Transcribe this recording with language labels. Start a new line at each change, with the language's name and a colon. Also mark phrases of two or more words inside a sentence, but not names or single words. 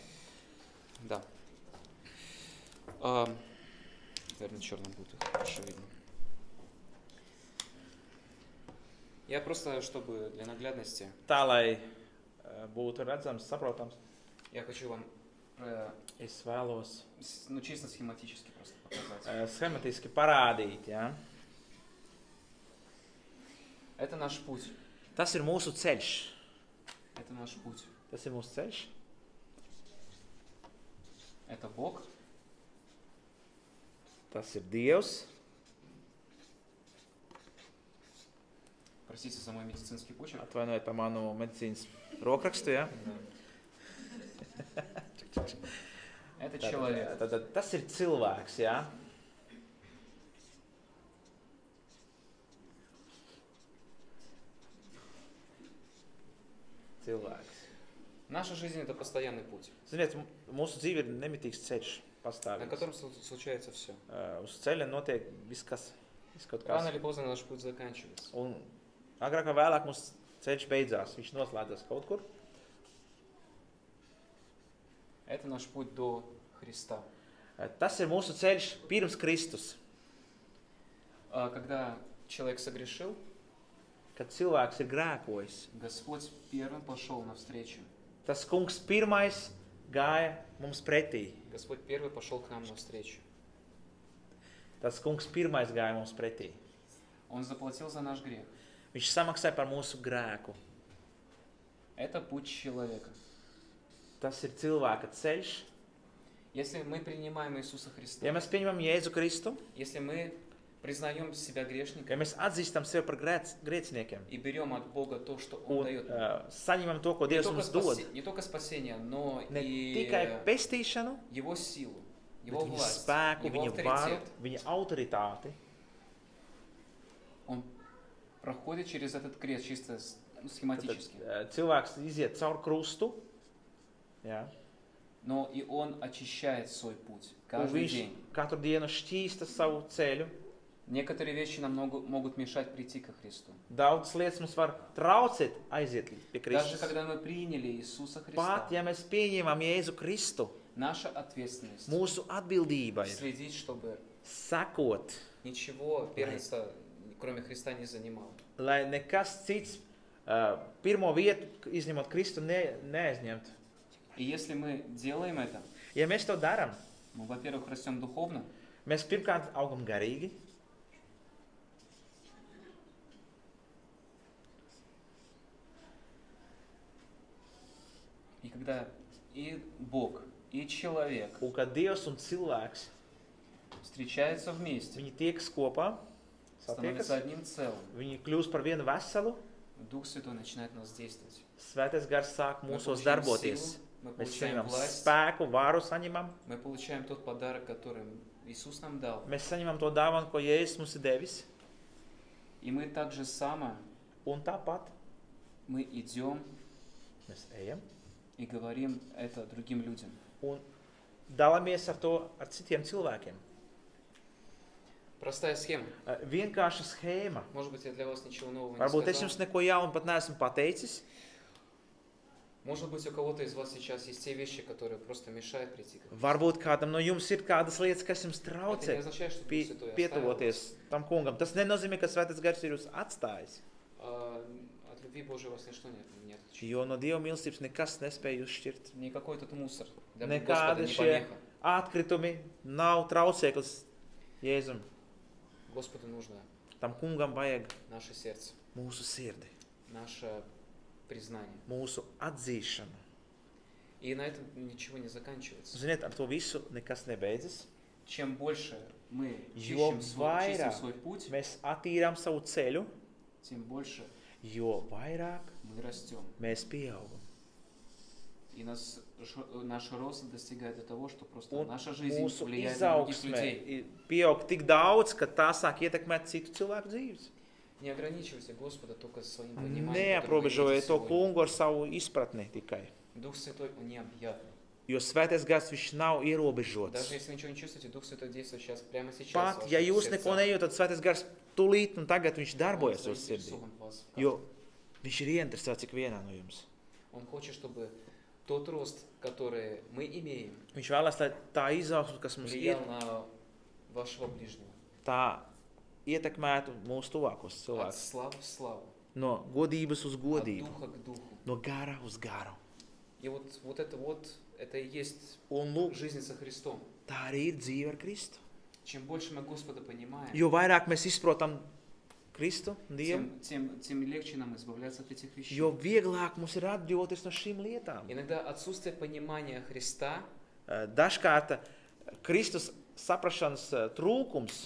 Russian: Да. Наверное, черным будет хорошо видно. Я просто, чтобы для наглядности,
Latvian: Tā, lai būtu redzams, saprotams,
Russian: я хочу вам
Latvian: es vēlos
Russian: ну, чисто схематически просто показать.
Latvian: schematiski parādīt, ja?
Russian: Это наш путь.
Latvian: Tas ir mūsu ceļš.
Russian: Это наш путь.
Latvian: Tas ir mūsu ceļš.
Russian: Это Бог.
Latvian: Tas ir Dievs.
Russian: Простите за мой медицинский почерк.
Latvian: Atvainojiet par manu medicīnas rokrakstu, ja?
Russian: Это человек.
Latvian: Tad tas ir cilvēks, ja? Cilvēks.
Russian: Наша жизнь – это постоянный путь,
Latvian: Ziniet, mūsu dzīve ir nemitīgs ceļš,
Russian: на
Latvian: pastāvīgs.
Russian: котором случается все.
Latvian: Uz ceļa notiek viss, kas kaut
Russian: Рано
Latvian: kas.
Russian: или поздно наш путь заканчивается.
Latvian: Un agrāk vai vēlāk mūsu ceļš beidzās, viņš noslēdzas kaut kur.
Russian: Это наш путь до Христа.
Latvian: Tas ir mūsu ceļš pirms Kristus.
Russian: Когда человек согрешил,
Latvian: Kad cilvēks ir grēkojis,
Russian: Господь первым пошел навстречу.
Latvian: tas kungs pirmais gāja mums pretī.
Russian: Господь первый пошел к нам навстречу.
Latvian: Tas kungs pirmais gāja mums pretī.
Russian: Он заплатил за наш грех.
Latvian: Viņš samaksāja par mūsu grēku.
Russian: Это путь человека.
Latvian: Tas ir cilvēka ceļš.
Russian: Если мы принимаем Иисуса Христа,
Latvian: Ja mēs pieņemam Jēzu Kristu,
Russian: если мы признаем себя грешником
Latvian: ja mēs atzīstam sevi par grēciniekiem
Russian: и берем от Бога то, что Он
Latvian: un
Russian: дает,
Latvian: saņemam to, ko
Russian: не
Latvian: Dievs
Russian: только,
Latvian: mums dod,
Russian: не только спасение, но
Latvian: ne
Russian: и
Latvian: tikai pestīšanu,
Russian: Его силу,
Latvian: bet
Russian: Его
Latvian: viņa
Russian: власть,
Latvian: spēku,
Russian: Его
Latvian: viņa varu,
Russian: авторитет.
Latvian: viņa autoritāti.
Russian: Он проходит через этот крест чисто схематически.
Latvian: Cilvēks iziet caur krustu, jā,
Russian: Но и он очищает свой путь
Latvian: un
Russian: каждый
Latvian: viņš
Russian: день.
Latvian: katru dienu šķīsta savu ceļu.
Russian: Некоторые вещи нам могут мешать прийти ко Христу.
Latvian: Daudzas lietas mums var traucēt aiziet pie
Russian: Даже
Latvian: Kristus.
Russian: когда мы приняли Иисуса Христа,
Latvian: Pat, ja mēs pieņemam Jēzu Kristu,
Russian: наша ответственность
Latvian: mūsu atbildība ir
Russian: следить, чтобы
Latvian: sekot,
Russian: ничего первенства, кроме Христа, не занимало.
Latvian: lai nekas cits pirmo vietu, izņemot Kristu, neaizņemtu.
Russian: И если мы делаем это,
Latvian: Ja mēs to darām,
Russian: мы, во-первых, rастем духовно,
Latvian: mēs pirmkārt augam garīgi,
Russian: и когда и Бог, и человек
Latvian: un kad Dievs un cilvēks,
Russian: встречаются вместе,
Latvian: viņi tiekas kopā,
Russian: становятся
Latvian: satiekas,
Russian: одним целым,
Latvian: viņi kļūst par vienu veselu,
Russian: Дух Святой начинает нас действовать.
Latvian: Svētais gars sāk
Russian: Мы
Latvian: mūsos
Russian: получаем
Latvian: darboties.
Russian: силу, мы
Latvian: Mēs
Russian: получаем
Latvian: saņemam
Russian: власть,
Latvian: spēku, varu saņemam,
Russian: мы получаем тот подарок, который Иисус нам дал.
Latvian: mēs saņemam to dāvanu, ko Jēzus mums ir devis,
Russian: И мы так же само,
Latvian: un tāpat
Russian: мы идем
Latvian: mēs ejam
Russian: и говорим это другим людям.
Latvian: un dalāmies ar to ar citiem cilvēkiem.
Russian: Простая схема.
Latvian: Vienkārša schēma.
Russian: Может быть, я для вас ничего нового не
Latvian: Varbūt es
Russian: сказал.
Latvian: jums neko jaunu pat neesmu pateicis.
Russian: Может быть, у кого-то из вас сейчас есть те вещи, которые просто мешают прийти к Христу.
Latvian: Varbūt kādam no jums ir kādas lietas, kas jums
Russian: Это не
Latvian: traucē
Russian: означает, что Дух Святой оставил вас.
Latvian: pietuvoties tam kungam. Tas nenozīmē, ka Svētais gars ir jūs atstājis.
Russian: От любви Божией вас ничто не отличит.
Latvian: Jo no Dieva mīlestības nekas nespēja jūs šķirt.
Russian: Никакой этот мусор для Господа
Latvian: Nekādi
Russian: не
Latvian: šie
Russian: помеха.
Latvian: atkritumi nav traucēklis Jēzum.
Russian: Господу нужно
Latvian: Tam kungam vajag
Russian: наше сердце,
Latvian: mūsu sirdi,
Russian: наше признание.
Latvian: mūsu atzīšanu.
Russian: И на этом ничего не заканчивается.
Latvian: Ziniet, ar to visu nekas nebeidzas.
Russian: Чем больше мы
Latvian: Jo
Russian: чистим
Latvian: vairāk
Russian: свой путь,
Latvian: mēs attīrām savu ceļu,
Russian: тем больше
Latvian: jo vairāk
Russian: мы rастем.
Latvian: mēs pieaugam.
Russian: И наш рост достигает до того, что просто
Latvian: Un
Russian: наша жизнь
Latvian: mūsu
Russian: влияет на других
Latvian: izaugsmē
Russian: людей.
Latvian: pieaug tik daudz, ka tā sāk ietekmēt citu cilvēku dzīves.
Russian: Не ограничивайте Господа только своим пониманием, которое вы
Latvian: Neaprobežojiet
Russian: видите
Latvian: to
Russian: сегодня.
Latvian: kungu ar savu izpratni tikai.
Russian: Дух Святой, Он необъятный.
Latvian: Jo Svētais gars viņš nav ierobežots.
Russian: Даже если вы ничего не чувствуете, Дух Святой действует сейчас, прямо сейчас.
Latvian: Pat,
Russian: в
Latvian: ja
Russian: ваших
Latvian: jūs neko
Russian: сердцах.
Latvian: nejūtat, tad Svētais gars tūlīt un tagad viņš
Russian: Он
Latvian: darbojas uz sirdī.
Russian: заинтересован в вас.
Latvian: Jo viņš ir ieinteresēts ik vienā no jums.
Russian: Он хочет, чтобы тот рост, который мы имеем,
Latvian: Viņš vēlas, lai tā izaugsme, kas mums ir,
Russian: влиял на вашего ближнего.
Latvian: tā ietekmētu mūsu tuvākos
Russian: От
Latvian: cilvēkus.
Russian: славы в славу.
Latvian: No godības uz
Russian: От
Latvian: godību,
Russian: духа к духу.
Latvian: no gara uz garu.
Russian: И это и есть
Latvian: Un lūk,
Russian: жизнь со Христом.
Latvian: tā arī ir dzīve ar Kristu.
Russian: Чем больше мы Господа понимаем,
Latvian: Jo vairāk mēs izprotam Kristu, Dievu,
Russian: тем легче нам избавляться от этих вещей.
Latvian: jo vieglāk mums ir atbrīvoties no šīm lietām.
Russian: Иногда отсутствие понимания Христа
Latvian: Dažkārt Kristus saprašanas trūkums